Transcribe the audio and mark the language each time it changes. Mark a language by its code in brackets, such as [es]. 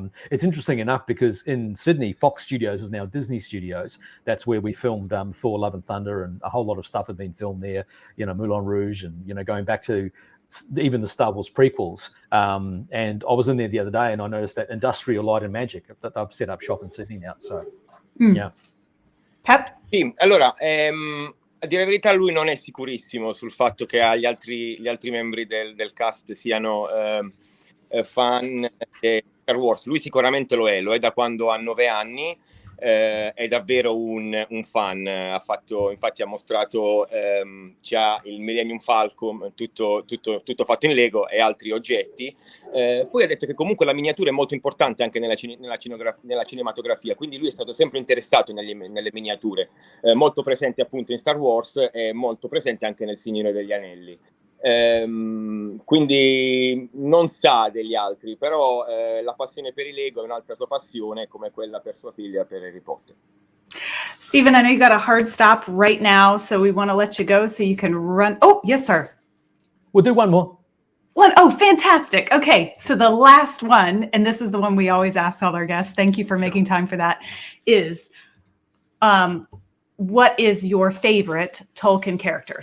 [en] It's interesting enough because in Sydney, Fox Studios is now Disney Studios. That's where we filmed Thor: Love and Thunder, and a whole lot of stuff had been filmed there. You know, Moulin Rouge, and you know, going back to even the Star Wars prequels. And I was in there the other day, and I noticed that Industrial Light and Magic, that they've set up shop in Sydney now. So, yeah. Pep? [it] Sì, allora, a dire la verità, lui non è sicurissimo sul fatto che gli altri membri del cast siano fan di Star Wars. Lui sicuramente lo è da quando ha 9 anni. è davvero un fan. Infatti ha mostrato già il Millennium Falcon, tutto fatto in Lego e altri oggetti. Poi ha detto che comunque la miniatura è molto importante anche nella cinematografia, quindi lui è stato sempre interessato nelle miniature, molto presente appunto in Star Wars e molto presente anche nel Signore degli Anelli. Quindi non sa degli altri, però la passione per i Lego è un'altra sua passione, come quella per sua figlia per Harry Potter. [en] Stephen, I know you got a hard stop right now, so we want to let you go so you can run. Oh, yes, sir. We'll do one more. Oh, fantastic. Okay, so the last one, and this is the one we always ask all our guests, thank you for making time for that, is what is your favorite Tolkien character?